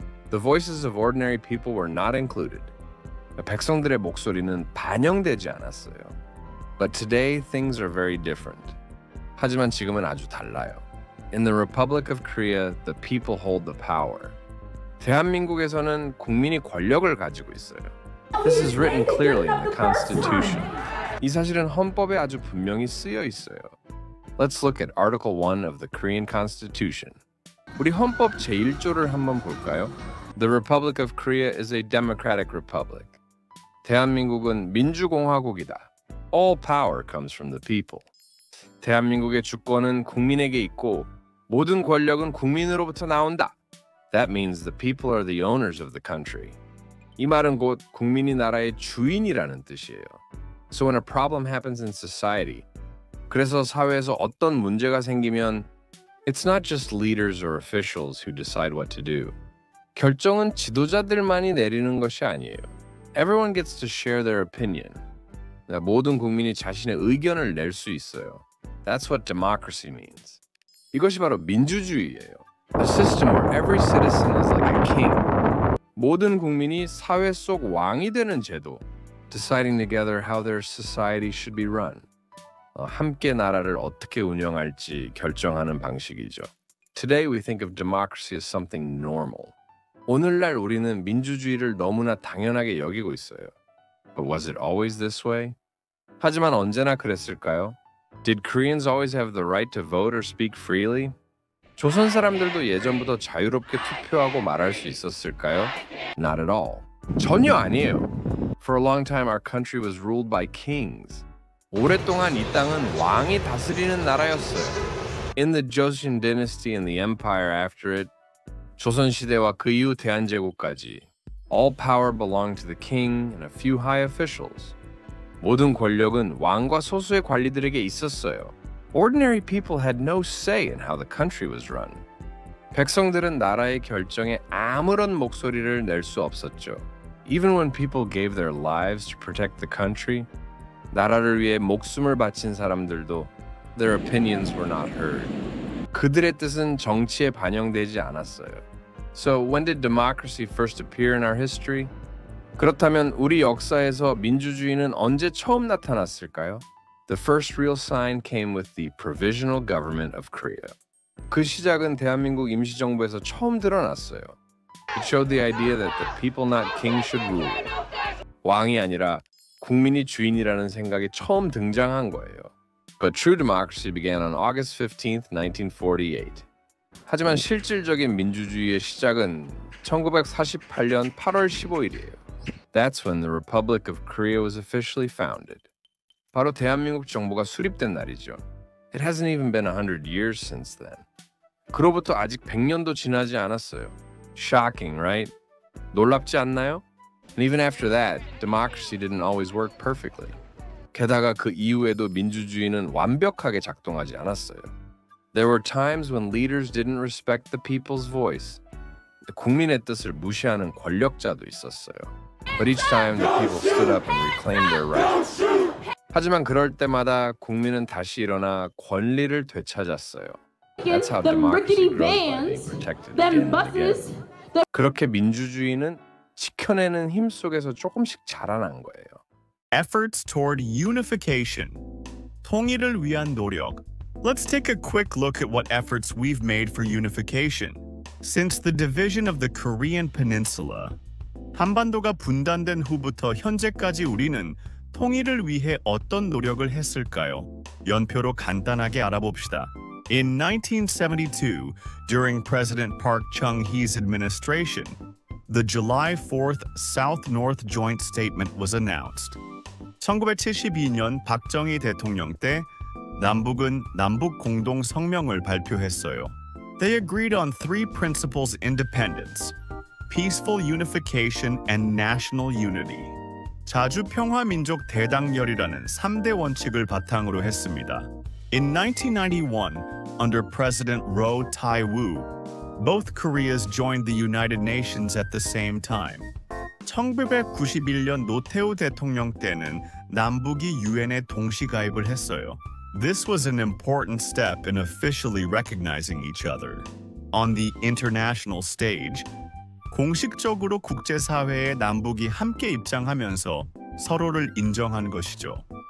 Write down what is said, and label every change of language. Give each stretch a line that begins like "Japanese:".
English: The voices of ordinary people were not included.
Korean: 백성들의 목소리는 반영되지 않았어요.
English: But today things are very different.
Korean: 하지만 지금은 아주 달라요.
English: In the Republic of Korea, the people hold the power.
Korean: 대한민국에서는 국민이 권력을 가지고 있어요.
English: This is written clearly in the Constitution.
Korean: 이 사실은 헌법에 아주 분명히 쓰여 있어요.
English: Let's look at Article 1 of the Korean Constitution.
Korean: 우리 헌법 제1조를 한번 볼까요?
English: The Republic of Korea is a democratic republic.
Korean: 대한민국은 민주공화국이다.
English: All power comes from the people.
Korean: 대한민국의 주권은 국민에게 있고 모든 권력은 국민으로부터 나온다.
English: That means the people are the owners of the country.
Korean: 이 말은 곧 국민이 나라의 주인이라는 뜻이에요.
English: So when a problem happens in society,
Korean: 그래서 사회에서 어떤 문제가 생기면
English: It's not just leaders or officials who decide what to do.
Korean: 결정은 지도자들만이 내리는 것이 아니에요.
English: Everyone gets to share their opinion.
Korean: 모든 국민이 자신의 의견을 낼 수 있어요.
English: That's what democracy means.
Korean: 이것이 바로 민주주의예요.
English: A system where every citizen is like a king.
Korean: 모든 국민이 사회 속 왕이 되는 제도.
English: Deciding together how their society should be run.
Korean: 함께 나라를 어떻게 운영할지 결정하는 방식이죠.
English: Today we think of democracy as something normal.
Korean: 오늘날 우리는 민주주의를 너무나 당연하게 여기고 있어요.
English: But was it always this way?
Korean: 하지만 언제나 그랬을까요?
English: Did Koreans always have the right to vote or speak freely?
Korean: 조선 사람들도 예전부터 자유롭게 투표하고 말할 수 있었을까요?
English: Not at all.
Korean: 전혀 아니에요.
English: For a long time our country was ruled by kings.
Korean: 오랫동안 이 땅은 왕이 다스리는 나라였어요.
English: In the Joseon dynasty and the empire after it,
Korean: 조선 시대와 그 이후 대한제국까지
English: all power belonged to the king and a few high officials.
Korean: 모든 권력은 왕과 소수의 관리들에게 있었어요.
English: Ordinary people had no say in how the country was run.
Korean: 백성들은 나라의 결정에 아무런 목소리를 낼 수 없었죠.
English: Even when people gave their lives to protect the country,
Korean: 나라를 위해 목숨을 바친 사람들도
English: their opinions were not heard.
Korean: 그들의 뜻은 정치에 반영되지 않았어요.
English: So when did democracy first appear in our history?
Korean: 그렇다면 우리 역사에서 민주주의는 언제 처음 나타났을까요?
English: The first real sign came with the Provisional Government of Korea.
Korean: 그 시작은 대한민국 임시정부에서 처음 드러났어요.
English: It showed the idea that the people not king should rule.
Korean: 왕이 아니라 국민이 주인이라는 생각이 처음 등장한 거예요.
English: But true democracy began on August 15th, 1948.
Korean: 하지만 실질적인 민주주의의 시작은 1948년 8월 15일이에요.
English: That's when the Republic of Korea was officially founded.
Korean: 바로 대한민국 정부가 수립된 날이죠.
English: It hasn't even been 100 years since then.
Korean: 그로부터 아직 100년도 지나지 않았어요.
English: Shocking, right?
Korean: 놀랍지 않나요?
English: And even after that, democracy didn't always work perfectly.
Korean: 게다가 그 이후에도 민주주의는 완벽하게 작동하지 않았어요.
English: There were times when leaders didn't respect the people's voice.
Korean: 국민의 뜻을 무시하는 권력자도 있었어요.
English: But each time the people stood up and reclaimed their rights.
Korean: 하지만 그럴 때마다 국민은 다시 일어나 권리를 되찾았어요.
English: That's how democracy grows by being protected again and again.
Korean: 그렇게 민주주의는 지켜내는 힘 속에서 조금씩 자라난 거예요.
English: Efforts toward unification.
Korean: 통일을 위한 노력.
English: Let's take a quick look at what efforts we've made for unification. Since the division of the Korean Peninsula,
Korean: 한반도가 분단된 후부터 현재까지 우리는 통일을 위해 어떤 노력을 했을까요? 연표로 간단하게 알아봅시다.
English: In 1972, during President Park Chung-hee's administration, the July 4th South-North Joint Statement was announced.
Korean: 1972년 박정희 대통령 때 남북은 남북 공동 성명을 발표했어요.
English: They agreed on three principles: independence, peaceful unification, and national unity.
Korean: 자주평화민족 대당열이라는 3대 원칙을 바탕으로 했습니다.
English: In 1991, under President Roh Tae-woo, both Koreas joined the United Nations at the same time.
Korean: 1991년 노태우 대통령 때는 남북이 유엔에 동시 가입을 했어요.
English: This was an important step in officially recognizing each other. On the international stage,
Korean: 공식적으로 국제사회에 남북이 함께 입장하면서 서로를 인정한 것이죠.